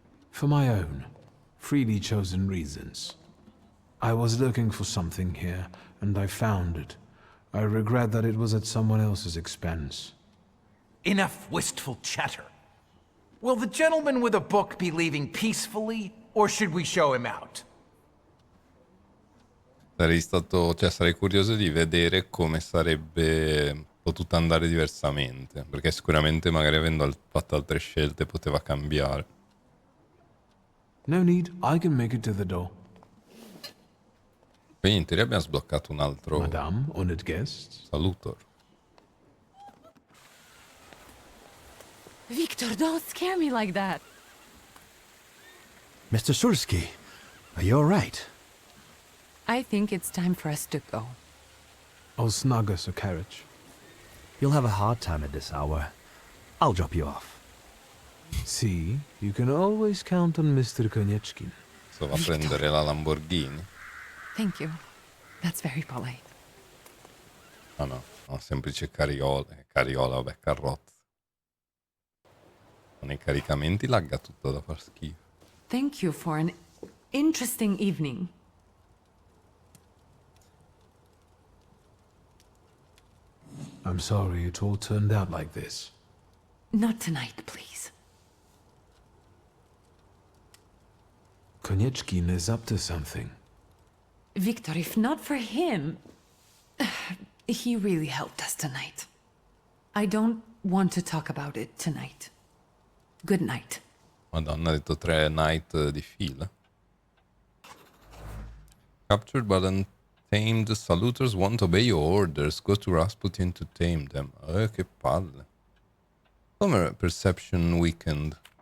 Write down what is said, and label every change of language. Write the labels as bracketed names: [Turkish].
[English] For my own, freely chosen reasons. I was looking for something here, and I found it. I regret that it was at someone else's expense. Enough wistful chatter. Will the gentleman with a book be leaving peacefully, or should we show him out? [Italian] Sarei curioso di vedere come sarebbe potuto andare diversamente, perché sicuramente magari avendo fatto altre scelte poteva cambiare. [English] No need, I can make it to the door. [Italian] Quindi in teoria abbiamo sbloccato un altro [English] Madame, honored guests. Salutor. Victor, don't scare me like that. Mr. Shulsky, are you all right? I think it's time for us to go. I'll snug us a carriage. You'll have a hard time at this hour. I'll drop you off. See, you can always count on Mr. Konieczkin. [Italian] So va a prendere la Lamborghini. [English] Thank you. That's very polite. [Italian] Ah no, semplice carriola, vabbè, carrozza. Con i caricamenti lagga tutto da far schifo. [English] Thank you for an interesting evening. I'm sorry it all turned out like this. Not tonight, please. Konieczkin is up to something. Victor, if not for him, he really helped us tonight. I don't want to talk about it tonight. Good night. [Italian] Madonna, ha detto 3 night di fila. [English] Captured but untamed, Salutors won't obey your orders. Go to Rasputin to tame them. [Italian] Che palle. [English] Come perception weakened.